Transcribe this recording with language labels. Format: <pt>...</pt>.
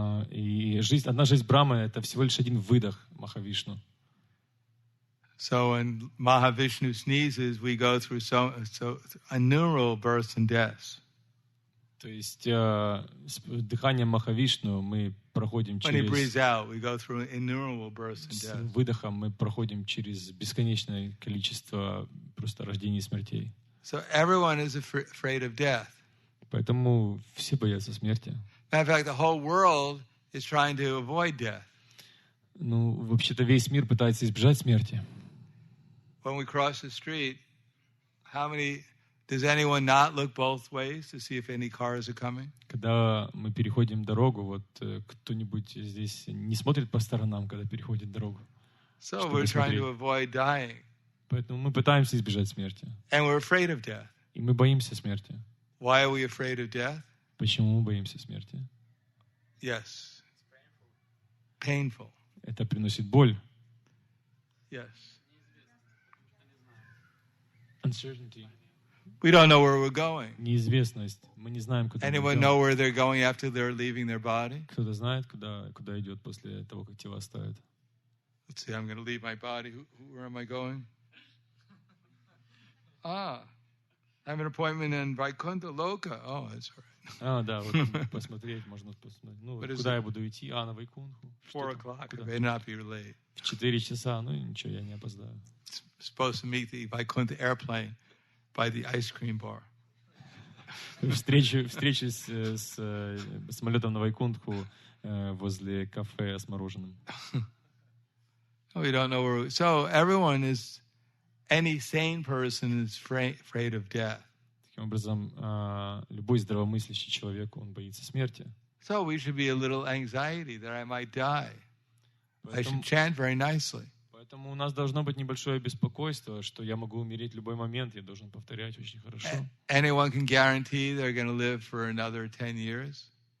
<ru>И одна жизнь Брамы — это всего лишь один выдох Махавишну.</ru> <en>So when Mahavishnu sneezes, we go through so innumerable births and deaths.</en> <ru>То есть с дыханием Махавишну мы проходим</ru> <en>When he breathes out, we go through innumerable births and</en> <ru>с</ru> <en>deaths.</en> <ru>выдохом мы проходим через бесконечное количество просто рождений и смертей.</ru> <en>So everyone is afraid of death.</en> <ru>Поэтому все боятся смерти.</ru> <en>In fact, the whole world is trying to avoid death.</en> <ru>Ну, вообще-то весь мир пытается избежать смерти.</ru> <en>When we cross the street, does anyone not look both ways to see if any cars are coming?</en> <ru>Когда мы переходим дорогу, вот кто-нибудь здесь не смотрит по сторонам, когда переходит дорогу?</ru> <en>So we're trying to avoid dying.</en> <ru>Поэтому мы пытаемся избежать смерти.</ru> <en>And we're afraid of death.</en> <ru>И мы боимся смерти.</ru> <en>Why are we afraid of death?</en> <ru>Почему мы боимся смерти?</ru> <en>Yes. Painful.</en> <ru>Это приносит боль.</ru> <en>Yes. Uncertainty. We don't know where we're going.</en> <ru>Неизвестность. Мы не знаем, куда мы</ru> <en>Anyone</en> <ru>идем.</ru> <en>know where they're going after they're leaving their body?</en> <ru>Кто-то знает, куда идет после того, как тело оставит?</ru> <en>Let's see, I'm going to leave my body. Where am I going? I have an appointment in Vaikuntha Loka. Oh, that's all right.</en> <ru>Да, вот посмотреть, можно посмотреть. Ну, куда я буду идти? На Вайкунху.</ru> <en>4 o'clock. I may not be late.</en> <ru>В 4 часа, ну ничего, я не опоздаю.</ru> <en>Supposed to meet the Vaikuntha airplane by the ice cream bar.</en> <ru>Встреча с самолетом на Вайкунтху возле кафе с мороженым.</ru> <en>We don't know where. So everyone is, any sane person is afraid of death.</en> <ru>Таким образом, любой здравомыслящий человек, он боится смерти.</ru> <en>So we should be a little anxiety that I might die. I should chant very nicely.</en> <ru>Поэтому у нас должно быть небольшое беспокойство, что я могу умереть в любой момент, я должен повторять очень хорошо.</ru> <en>Anyone can guarantee they're going to live for another 10 years?</en>